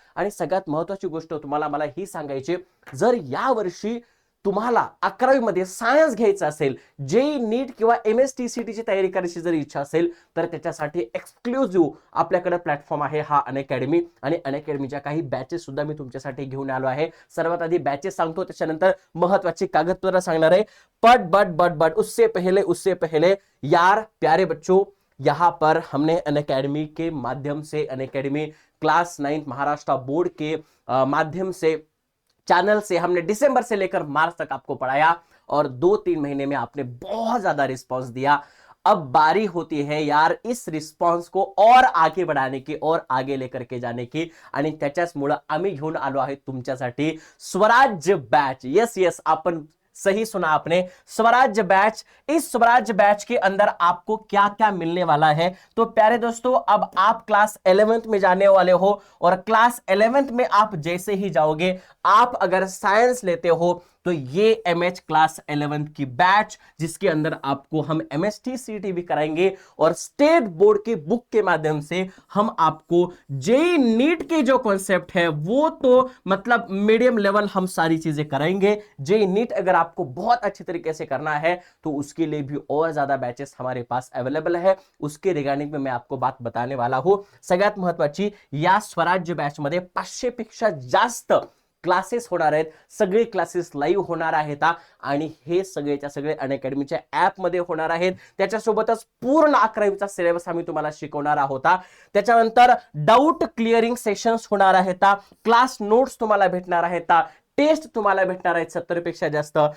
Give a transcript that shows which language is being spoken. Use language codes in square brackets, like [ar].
[mr] आणि सगळ्यात महत्वाची गोष्ट तुम्हाला मला ही सांगायची, जर या वर्षी तुम्हाला 11वी मध्ये सायन्स घ्यायचं असेल, जे नीट किंवा MSTCT ची तयारी करायची जर इच्छा असेल, तर त्याच्यासाठी एक्सक्लुझिव्ह आपल्याकडे प्लॅटफॉर्म आहे हा अनअकॅडमी. आणि अनअकॅडमीच्या काही बॅचेस सुद्धा मी तुमच्यासाठी घेऊन आलो आहे. सर्वात आधी बॅचेस सांगतो, त्याच्यानंतर महत्वाची कागदपत्र सांगणार आहे. [hi] बट उससे पहले यार प्यारे बच्चों, यहाँ पर हमने अनअकैडमी के माध्यम से, अनअकैडमी क्लास 9 महाराष्ट्र बोर्ड के माध्यम से, चैनल से हमने दिसंबर से लेकर मार्च तक आपको पढ़ाया और 2-3 महीने में आपने बहुत ज्यादा रिस्पांस दिया. अब बारी होती है यार इस रिस्पॉन्स को और आगे बढ़ाने की और आगे लेकर के जाने की. [mr] आणि त्याच्याचमुळे आम्ही घेऊन आलो आहे तुमच्यासाठी स्वराज्य बैच. [hi] यस यस, आपण सही सुना आपने, स्वराज्य बैच. इस स्वराज्य बैच के अंदर आपको क्या क्या मिलने वाला है? तो प्यारे दोस्तों, अब आप क्लास 11th में जाने वाले हो और क्लास 11th में आप जैसे ही जाओगे, आप अगर साइंस लेते हो तो ये MH क्लास 11 की बैच, जिसके अंदर आपको हम MSTCT भी कराएंगे और स्टेट बोर्ड के बुक के माध्यम से हम आपको जेई नीट के जो कॉन्सेप्ट है वो तो मतलब मीडियम लेवल हम सारी चीजें कराएंगे. जेई नीट अगर आपको बहुत अच्छी तरीके से करना है तो उसके लिए भी और ज्यादा बैचेस हमारे पास अवेलेबल है. उसके रिगार्डिंग में मैं आपको बात बताने वाला हूं. [mr] सगळ्यात महत्वाची, या स्वराज्य बॅच मध्ये 500 पेक्षा जास्त क्लासेस होणार आहेत. सगळे क्लासेस लाईव्ह होणार आहेत आणि हे सगळेच्या सगळे अनअकॅडमीच्या ऍप मध्ये होणार आहेत. त्याच्यासोबतच पूर्ण 11वीचा सिलेबस आम्ही तुम्हाला शिकवणार आहोत. त्याच्यानंतर डाऊट क्लिअरिंग सेशन्स होणार आहेत, क्लास नोट्स तुम्हाला भेटणार आहेत, टेस्ट तुम्हाला भेटणार आहेत 70 पेक्षा जास्त.